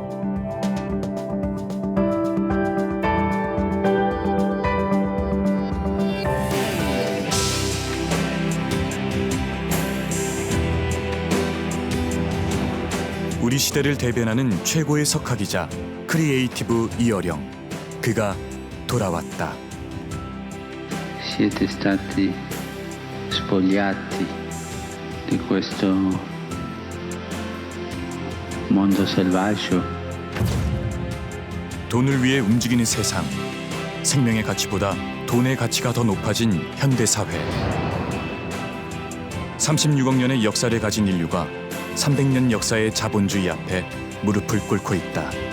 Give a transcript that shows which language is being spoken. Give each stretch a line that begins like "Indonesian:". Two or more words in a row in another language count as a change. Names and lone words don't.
Korean: 우리 시대를 대변하는 최고의 석학이자 크리에이티브 이어령. 그가 돌아왔다.
Italian: Siete stati spogliati di questo mondo selvaggio.
Korean: 돈을 위해 움직이는 세상. 생명의 가치보다 돈의 가치가 더 높아진 현대 사회. 36억 년의 역사를 가진 인류가 300년 역사의 자본주의 앞에 무릎을 꿇고 있다.